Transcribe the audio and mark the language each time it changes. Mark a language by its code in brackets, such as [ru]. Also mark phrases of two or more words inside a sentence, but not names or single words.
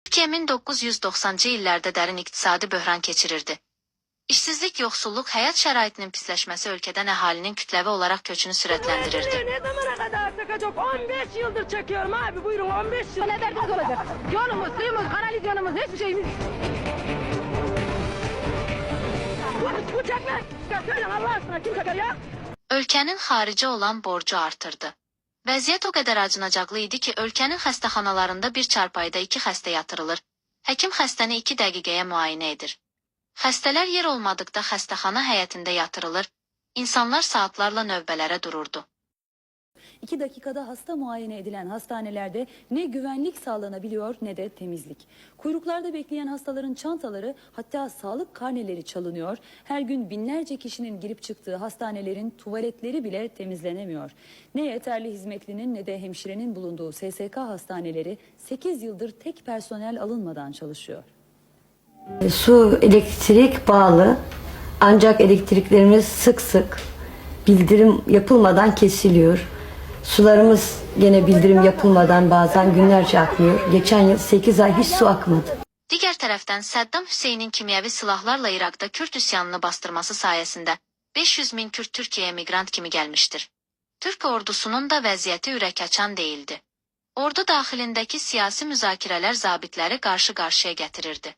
[az] Türkiye 1990'cı illərdə dərin iqtisadi böhran keçirirdi. İşsizlik, yoxsulluq, həyat şəraitinin pisləşməsi ölkədən əhalinin kütləvi olaraq köçünü sürətləndirirdi. [tr] Ne zamana kadar çekecek? 15 yıldır çekiyorum abi. Buyurun 15 yıl. Ne derdiniz olacak? Yolumuz, suyumuz, kanalizyonumuz, hiçbir şeyimiz. Bu çekmek. Söyleyin Allah aşkına kim çeker ya? [az] Ölkənin xarici olan borcu artırdı. Vəziyyət o qədər acınacaqlı idi ki, ölkənin xəstəxanalarında bir çarpayıda 2 xəstə yatırılır. Həkim xəstəni 2 dəqiqəyə müayinə edir. Xəstələr yer olmadıqda xəstəxana həyətində yatırılır, insanlar saatlarla növbələrə dururdu. [tr] 2 dakikada hasta muayene edilen hastanelerde ne güvenlik sağlanabiliyor ne de temizlik. Kuyruklarda bekleyen hastaların çantaları, hatta sağlık karneleri çalınıyor. Her gün binlerce kişinin girip çıktığı hastanelerin tuvaletleri bile temizlenemiyor. Ne yeterli hizmetlinin ne de hemşirenin bulunduğu SSK hastaneleri 8 yıldır tek personel alınmadan çalışıyor. Su, elektrik bağlı, ancak elektriklerimiz sık sık bildirim yapılmadan kesiliyor. Sularımız yine bildirim yapılmadan bazen günlerce akmıyor. Geçen yıl 8 ay hiç su akmadı. [az] Digər tərəfdən Səddam Hüseynin kimyəvi silahlarla İraqda Kürd üsyanını bastırması sayəsində 500 min Kürd Türkiyəyə miqrant kimi gəlmişdir. Türk ordusunun da vəziyyəti ürək açan değildi. Ordu daxilindəki siyasi müzakirələr zabitləri qarşı-qarşıya gətirirdi.